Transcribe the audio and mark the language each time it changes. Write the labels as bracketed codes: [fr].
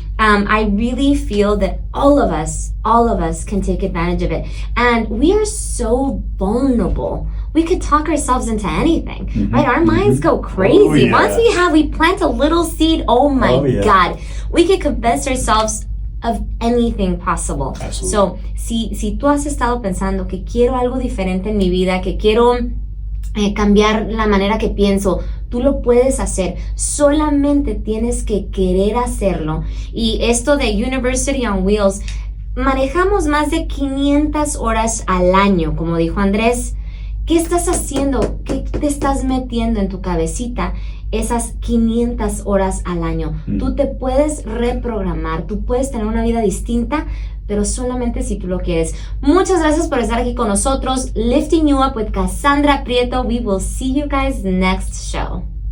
[en] I really feel that all of us can take advantage of it. And we are so vulnerable. We could talk ourselves into anything, right? Our minds go crazy. Oh, yeah. Once we plant a little seed, oh my God, we could convince ourselves of anything possible. Absolutely. [es] So, si tú has estado pensando que quiero algo diferente en mi vida, que quiero cambiar la manera que pienso, tú lo puedes hacer. Solamente tienes que querer hacerlo. Y esto de University on Wheels, manejamos más de 500 horas al año, como dijo Andrés. ¿Qué estás haciendo? ¿Qué te estás metiendo en tu cabecita? esas 500 horas al año. Tú te puedes reprogramar, tú puedes tener una vida distinta, pero solamente si tú lo quieres. Muchas gracias por estar aquí con nosotros. [en] Lifting You Up with Kasandra Prieto. We will see you guys next show.